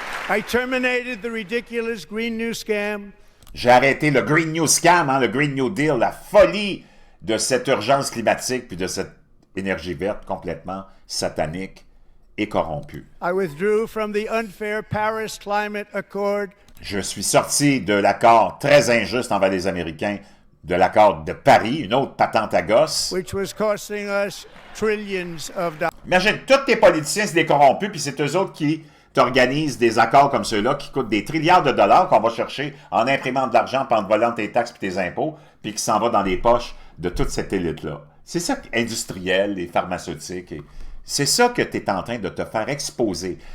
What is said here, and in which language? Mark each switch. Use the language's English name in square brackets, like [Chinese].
[English] I terminated the ridiculous Green New Scam. [French] J'ai arrêté le Green New Scam, hein, le Green New Deal, la folie de cette urgence climatique puis de cette énergie verte complètement satanique et corrompue. [English] I withdrew from the unfair Paris Climate Accord. [French] Je suis sorti de l'accord très injuste envers les Américains, de l'accord de Paris, une autre patente à gosse. [English] Which was costing us trillions of dollars. [French] Imagine, tous tes politiciens, c'est des corrompus, puis c'est eux autres qui tu organises des accords comme ceux-là qui coûtent des trilliards de dollars qu'on va chercher en imprimant de l'argent, puis en te volant tes taxes et tes impôts, puis qui s'en va dans les poches de toute cette élite-là. C'est ça, industriel et pharmaceutique. C'est ça que tu es en train de te faire exposer.